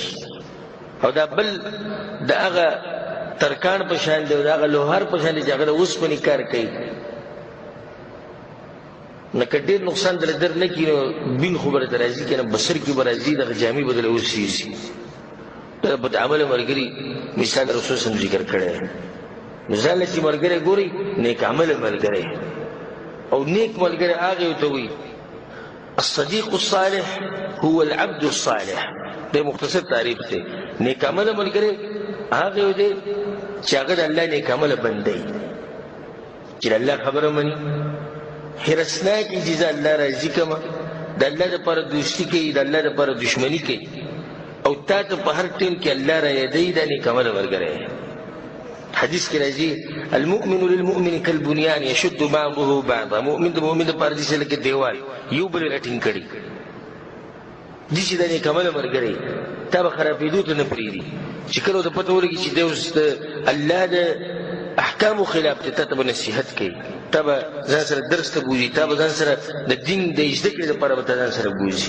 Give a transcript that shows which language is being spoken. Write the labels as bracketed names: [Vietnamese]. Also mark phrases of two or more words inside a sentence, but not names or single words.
[Pashto] او دا بل د هغه ترکان په شان دی او د هغه لوهار په شان دی چې هغه د اوسپنې کار کوي، نه که ډېر نقصان در در نه کړي نو بین خو به درته راځي که نه، بسر کې به راځي، دغه جامې به دله اوسېږي. دا بد عمله ملګري مثال رسول [Arabic] صلی الله [Pashto] ذکر کړی. نو ځان له چې ملګری ګوري نیک عمله ملګری، او نیک ملګری هغه ورته وایي [Arabic] الصديق الصالح هو العبد الصالح. [Pashto] دا مختصر تعریف دی. نیک عمله ملګری هغه دی چې هغه د الله نیک عمله بندي، چې د الله خبره مني، هرسناک چې زه الله راضي کړم، د الله دپاره دوستي کوي، د الله دپاره دشمني کوي، او تا ته په هر ټیم کې الله را یادوي، دا نیک عمله ملګری. حدیث کې راځي [Arabic] المؤمن للمؤمن كالبنيان يشد بعضه بعضا. [Pashto] مؤمن د مؤمن دپاره داسې لکه دیوال یو بل یې راټینګ کړي. داسې د نیک عمله ملګری تا به خرابېدو ته نه پرېږدي، چې کله ورته پته ولګي چې دی اوس د الله د احکامو خلاف دی، تا ته به نصیحت کوي، تا به ځان سره درس ته بوځي، تا به ځان سره د دین د زده کړې لپاره به تا ځان سره بوځي.